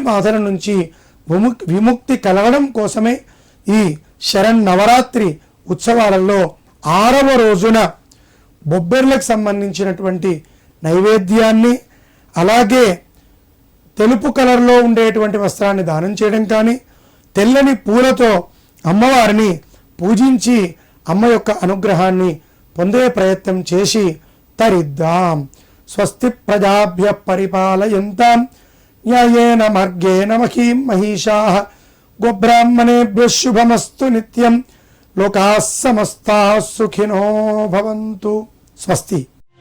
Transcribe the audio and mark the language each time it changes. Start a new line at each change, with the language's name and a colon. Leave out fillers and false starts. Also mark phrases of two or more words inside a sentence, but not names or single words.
Telugu: బాధల నుంచి విముక్తి కలగడం కోసమే ఈ శరన్నవరాత్రి ఉత్సవాలలో 6వ రోజున బొబ్బెర్లకు సంబంధించినటువంటి నైవేద్యాన్ని, అలాగే తెలుపు కలర్లో ఉండేటువంటి వస్త్రాన్ని దానం చేయడం కానీ, తెల్లని పూలతో అమ్మవారిని పూజించి అమ్మ యొక్క అనుగ్రహాన్ని పొందే ప్రయత్నం చేసి తరిద్దాం.
Sanskrit: స్వస్తి ప్రజాభ్య పరిపాలయంతాం న్యాయేన మార్గేణ మహీం మహిషాః గోబ్రాహ్మణేభ్యః శుభమస్తు నిత్యం. లోకాః సమస్తాః సుఖినో భవంతు. స్వస్తి.